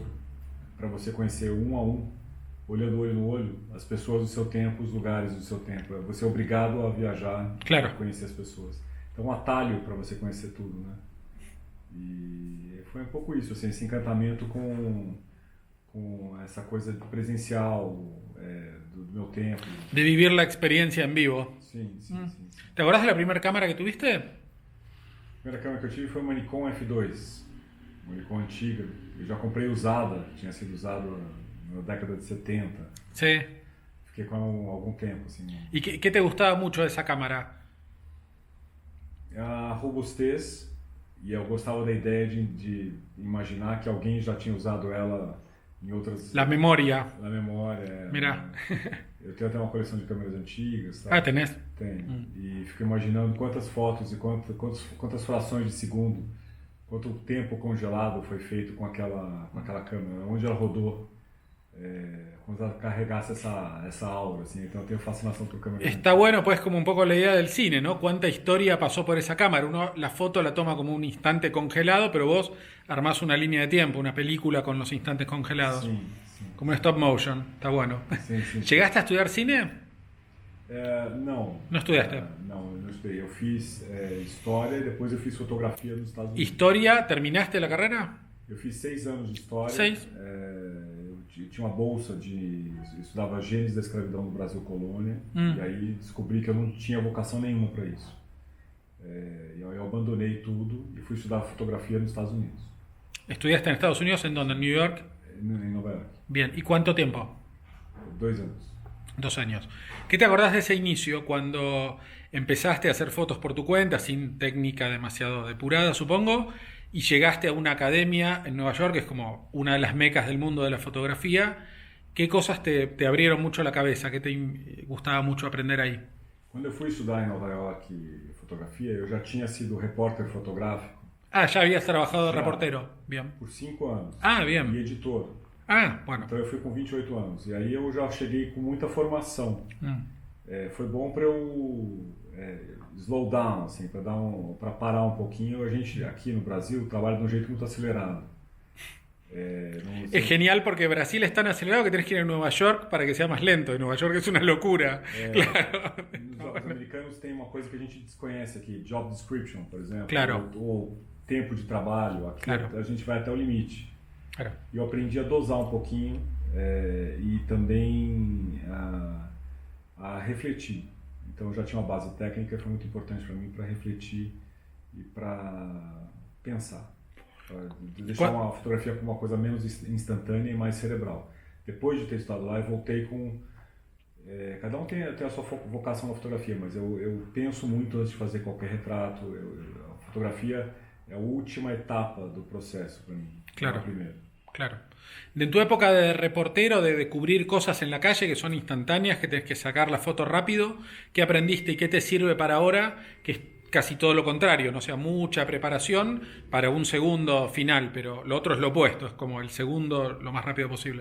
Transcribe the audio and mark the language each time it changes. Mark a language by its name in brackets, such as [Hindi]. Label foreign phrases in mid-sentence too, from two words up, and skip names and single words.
[Portuguese] Para você conhecer 1 a 1, olhando olho no olho, as pessoas do seu tempo, os lugares do seu tempo. Você é obrigado a viajar, [Spanish] Claro. [Portuguese] a conhecer as pessoas. Então, um atalho para você conhecer tudo, né? E foi um pouco isso, assim, esse encantamento com essa coisa presencial do meu tempo. [Spanish] De vivir la experiencia en vivo. [Portuguese] Sim, sim, sim. [Spanish] ¿Te acordás de la primera cámara que tuviste? [Portuguese] A primeira câmera que eu tive foi uma Nikon F2, uma Nikon antiga. Eu já comprei usada, tinha sido usada na década de 70. [Spanish] Sí. [Portuguese] Fiquei com algum tempo, assim. [Spanish] ¿Y qué te gustaba mucho de esa cámara? [Portuguese] A robustez, e eu gostava da ideia de imaginar que alguém já tinha usado ela em outras... [Spanish] La memoria. [Portuguese] Na memória. [Spanish] Mira. [Portuguese] Eu tenho até uma coleção de câmeras antigas. Tá? [Spanish] Ah, tenés. [Portuguese] Tenho. E fico imaginando quantas fotos e quantas frações de segundo, quanto tempo congelado foi feito com aquela câmera, onde ela rodou, quando ela carregasse essa aura, assim. Então eu tenho fascinação por câmeras. [Spanish] Está bueno, pues, como un poco la idea del cine, ¿no? Cuánta historia pasó por esa cámara. Uno la foto la toma como un instante congelado, pero vos armás una línea de tiempo, una película con los instantes congelados. [Portuguese] Sim, sim. [Spanish] Como un [English] stop motion. [Spanish] Está bueno. [Portuguese] Sim, sim. [Spanish] ¿Llegaste a estudiar cine? [Portuguese] Não. [Spanish] ¿No estudiaste? [Portuguese] Não, eu não estudei. Eu fiz História e depois eu fiz Fotografia nos Estados Unidos. [Spanish] ¿Historia? ¿Terminaste la carrera? [Portuguese] Eu fiz 6 anos de História. 6? Eu tinha uma bolsa eu estudava Gênesis da Escravidão no Brasil Colônia, e aí descobri que eu não tinha vocação nenhuma para isso. Eu abandonei tudo e fui estudar fotografia nos Estados Unidos. [Spanish] ¿Estudiaste en Estados Unidos? ¿En dónde? ¿En New York? [Portuguese] Em Nova York. [Spanish] Bien. ¿Y cuánto tiempo? [Portuguese] 2 anos. [Spanish] 2 años. ¿Qué te acordás de ese inicio cuando empezaste a hacer fotos por tu cuenta, sin técnica demasiado depurada, supongo, y llegaste a una academia en Nueva York, que es como una de las mecas del mundo de la fotografía? ¿Qué cosas te abrieron mucho la cabeza? ¿Qué te gustaba mucho aprender ahí? [Portuguese] Quando eu fui estudar em Nova York fotografia, eu já tinha sido repórter fotográfico. [Spanish] Ah, ya habías trabajado de [Portuguese] Já. [Spanish] reportero. Bien. [Portuguese] Por 5 anos. [Spanish] Ah, bien. [Portuguese] E editor. [Spanish] Ah, bueno. [Portuguese] Então eu fui com 28 anos. E aí eu já cheguei com muita formação. Foi bom para eu [English] slow down, [Portuguese] assim, para parar um pouquinho. A gente aqui no Brasil trabalha de um jeito muito acelerado. [Spanish] Es genial porque Brasil es tan acelerado que tenés que ir a Nueva York para que sea más lento. Y Nueva York es una locura. Claro. [Portuguese] Os americanos têm uma coisa que a gente desconhece aqui, [English] job description, [Portuguese] por exemplo. [Spanish] Claro. [Portuguese] Ou tempo de trabalho. Aqui [Spanish] Claro. [Portuguese] a gente vai até o limite. [Spanish] Claro. [Portuguese] E eu aprendi a dosar um pouquinho e também a refletir. Então eu já tinha uma base técnica, foi muito importante para mim para refletir e para pensar. Pra deixar uma fotografia com uma coisa menos instantânea e mais cerebral. Depois de ter estado lá, eu voltei com... cada um tem a sua vocação na fotografia, mas eu penso muito antes de fazer qualquer retrato. A fotografia é a última etapa do processo para mim. [Spanish] Claro. [Portuguese] É a primeira. [Spanish] Claro. En tu época de reportero, de cubrir cosas en la calle que son instantáneas, que tenés que sacar la foto rápido, ¿qué aprendiste y qué te sirve para ahora? Que es casi todo lo contrario, no sea mucha preparación para un segundo final, pero lo otro es lo opuesto, es como el segundo lo más rápido posible.